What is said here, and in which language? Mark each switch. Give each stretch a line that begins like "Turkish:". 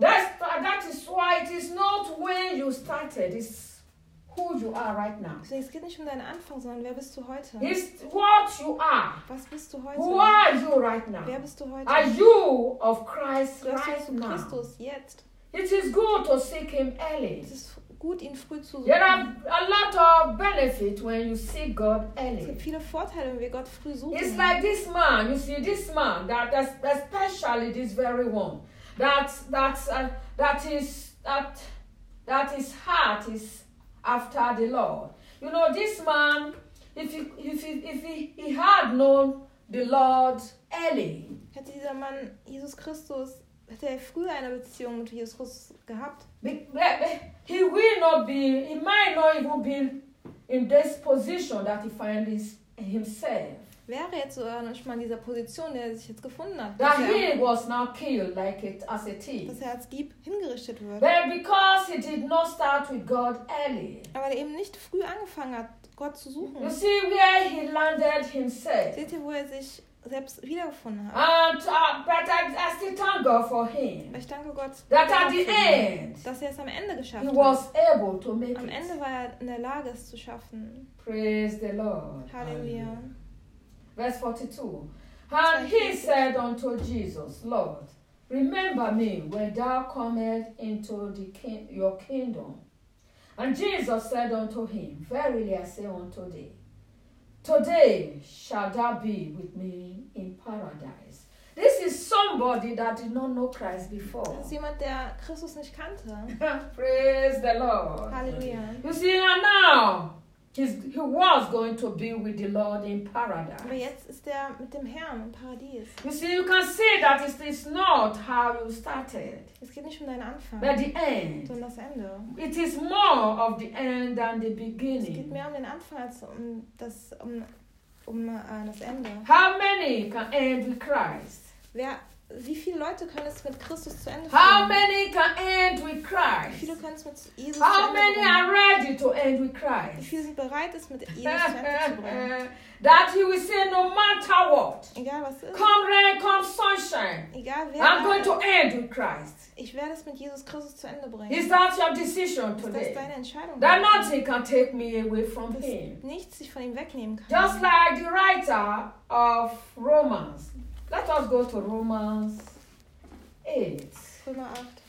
English: That is why it is not when you started. It's who you are right now.
German: Es geht nicht um deinen Anfang, sondern wer bist du heute?
English: It's what you are.
German: Was bist du heute?
English: Who are you right now?
German: Wer bist du heute?
English: Are you of Christ right now?
German: Du Christus jetzt.
English: It is good to seek him early.
German: Es ist gut, ihn früh zu suchen.
English: There are a lot of benefits when you seek God early.
German: Es gibt viele Vorteile, wenn wir Gott früh suchen.
English: It's like this man, you see, this man, that especially this very one, that his heart is after the Lord. You know, this man, if he had known the Lord early,
German: hätte dieser Mann Jesus Christus, hätte er früher eine Beziehung mit Jesus Christus gehabt,
English: he might not even be in this position that he finds himself.
German: Wäre jetzt so nicht mal in dieser Position, der sich jetzt gefunden hat.
English: That he was now killed like it as a thief.
German: Dass er als Dieb hingerichtet wird.
English: But because he did not start with God early.
German: Aber er eben nicht früh angefangen hat, Gott zu suchen.
English: You see where he landed himself.
German: Seht ihr, wo er sich selbst wiedergefunden habe.
English: And but I still thank God for him.
German: Ich danke Gott,
English: that at the end,
German: dass er es am Ende geschafft hat.
English: He was able to make
German: am Ende war er in der Lage, es zu schaffen.
English: Praise the Lord.
German: Halleluja.
English: Verse 42. And he said unto Jesus, Lord, remember me when thou comest into the your kingdom. And Jesus said unto him, verily I say unto thee, today shall thou be with me in paradise. This is somebody that did not know Christ before.
German: Das ist jemand, der Christus nicht kannte.
English: Praise the Lord.
German: Hallelujah.
English: You see, and now he was going to be with the Lord in paradise.
German: Aber jetzt ist er mit dem Herrn im Paradies.
English: You see, you can see that it's not how you started.
German: Es geht nicht um deinen Anfang.
English: But the end.
German: Sondern das Ende.
English: It is more of the end than the beginning.
German: Es geht mehr um den Anfang als das Ende.
English: How many can end with Christ?
German: Wie viele Leute können es mit Christus zu Ende führen?
English: How many can end with Christ?
German: Wie viele können es mit Jesus zu Ende bringen?
English: How many are ready to end with Christ?
German: Wie viele sind bereit, es mit Jesus zu Ende zu bringen?
English: That he will say no matter what.
German: Egal was ist.
English: Come rain, come sunshine.
German: Egal wer.
English: I'm going to end with Christ.
German: Ich werde es mit Jesus Christus zu Ende bringen.
English: Is that your decision today?
German: Ist das deine Entscheidung?
English: That nothing can take me away from him.
German: Nichts sich von ihm wegnehmen kann.
English: Just like the writer of Romans. Let us go to Romans 8.
German: Römer 8.